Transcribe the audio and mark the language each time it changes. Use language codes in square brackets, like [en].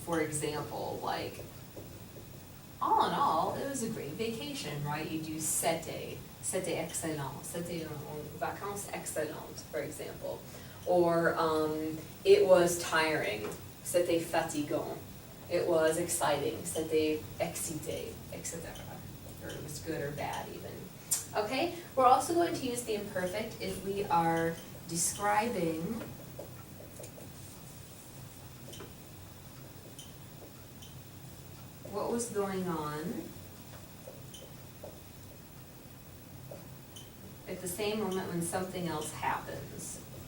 [en] For example, like, all in all, it was a great vacation, right? [fr] You do c'était excellent, c'était une vacances excellente, for example. [en] Or it was tiring, c'était fatigant. It was exciting, c'était excité, etc. Or it was good or bad even. Okay, we're also going to use the imperfect if we are describing what was going on at the same moment when something else happens.